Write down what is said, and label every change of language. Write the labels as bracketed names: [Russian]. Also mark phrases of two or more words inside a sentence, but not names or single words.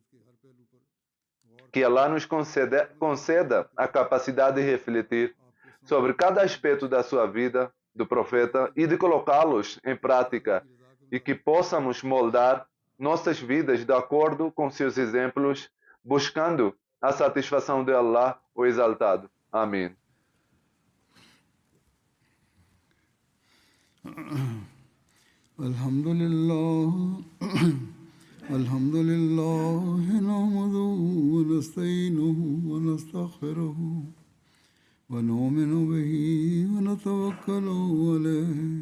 [Portuguese] Que Allah nos conceda a capacidade de refletir sobre cada aspecto da sua vida, do profeta, e de colocá-los em prática, e que possamos moldar nossas vidas de acordo com seus exemplos, buscando a satisfação de Allah, o Exaltado. Amém. [Arabic] الحمد لله نحمده ونستعينه ونستغفره ونؤمن به ونتوكل عليه